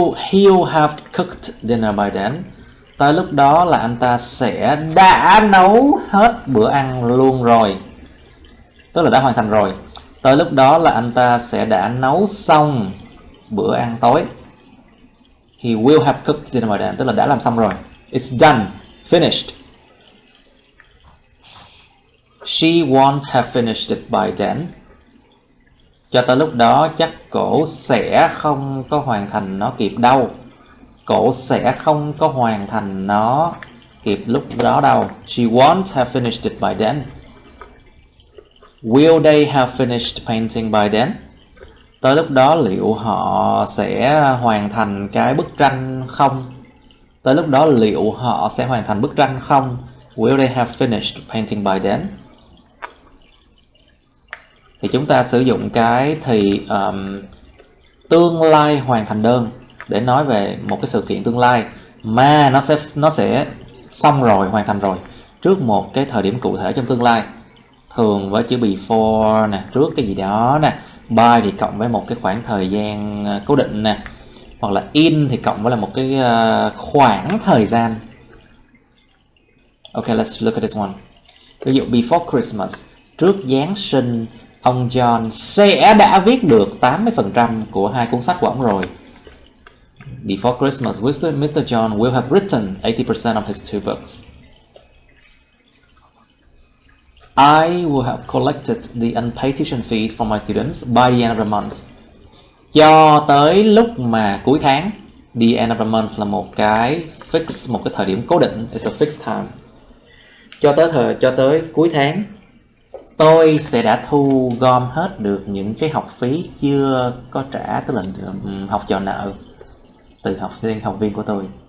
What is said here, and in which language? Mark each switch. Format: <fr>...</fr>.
<en>He'll have cooked dinner by then.</en> <vi>Tới lúc đó là anh ta sẽ đã nấu hết bữa ăn luôn rồi. Tức là đã hoàn thành rồi. Tới lúc đó là anh ta sẽ đã nấu xong bữa ăn tối.</vi> <en>He will have cooked dinner by then.</en> <vi>Tức là đã làm xong rồi.</vi> <en>It's done. Finished. She won't have finished it by then.</en> <vi>Cho tới lúc đó chắc cổ sẽ không có hoàn thành nó kịp đâu. Cổ sẽ không có hoàn thành nó kịp lúc đó đâu.</vi> <en>She won't have finished it by then. Will they have finished painting by then?</en> <vi>Tới lúc đó liệu họ sẽ hoàn thành cái bức tranh không? Tới lúc đó liệu họ sẽ hoàn thành bức tranh không?</vi> <en>Will they have finished painting by then?</en> <vi>Thì chúng ta sử dụng cái thì tương lai hoàn thành đơn để nói về một cái sự kiện tương lai mà nó sẽ xong rồi, hoàn thành rồi trước một cái thời điểm cụ thể trong tương lai, thường với chữ before nè, trước cái gì đó nè, by thì cộng với một cái khoảng thời gian cố định nè, hoặc là in thì cộng với là một cái khoảng thời gian.</vi> <en>Ok, let's look at this one.</en> <vi>Ví dụ</vi> <en>before Christmas,</en> <vi>trước Giáng sinh, ông John sẽ đã viết được 80% của 2 cuốn sách của ông rồi.</vi> <en>Before Christmas, Mr. John will have written 80% of his 2 books. I will have collected the unpaid tuition fees from my students by the end of the month.</en> <vi>Cho tới lúc mà cuối tháng.</vi> <en>The end of the month</en> <vi>là một cái fix, một cái thời điểm cố định.</vi> <en>It's a fixed time.</en> <vi>Cho tới cuối tháng, tôi sẽ đã thu gom hết được những cái học phí chưa có trả, tức là học trò nợ từ học viên của tôi.</vi>